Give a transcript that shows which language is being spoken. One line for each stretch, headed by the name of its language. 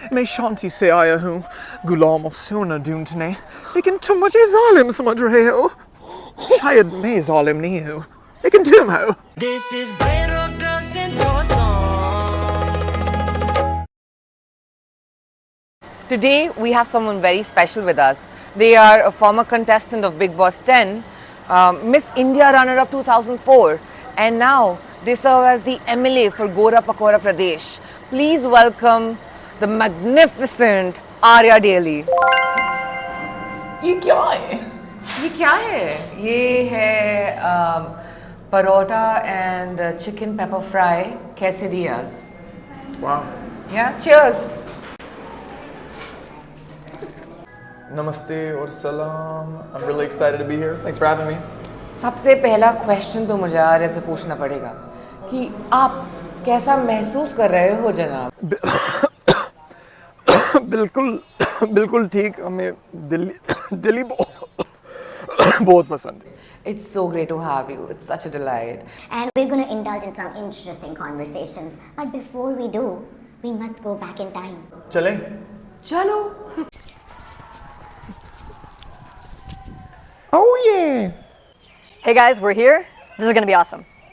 Hindi: मैं शांति से आया हूँ गुलामों से न ढूंढने, लेकिन तुम मुझे जालिम समझ रहे हो। शायद मैं जालिम नहीं हूँ, लेकिन तुम हो।
English: This is Brero Girls in Song. Today we have someone very special with us. They are a former contestant of Big Boss 10, Miss India runner-up 2004, and now they serve as the MLA for Gora Pakora Pradesh. Please welcome the magnificent Aarya Daily.
Hindi: ये क्या है? ये क्या है? ये है
English: parota and chicken pepper fry quesadillas. Wow. Yeah, cheers.
Hindi: Namaste और सलाम.
English: I'm really excited to be here. Thanks for having me.
Hindi: सबसे पहला क्वेश्चन तो मुझे आर्य से पूछना पड़ेगा कि आप कैसा महसूस कर रहे हो जनाब? बिल्कुल ठीक. हमें दिल्ली बहुत पसंद है.
English: It's so great to have you. It's such a delight. And we're going to indulge in some interesting conversations. But before we do, we must go back in time.
Hindi: चले? चलो.
English: Oh yeah. Hey guys, we're here. This is gonna be awesome.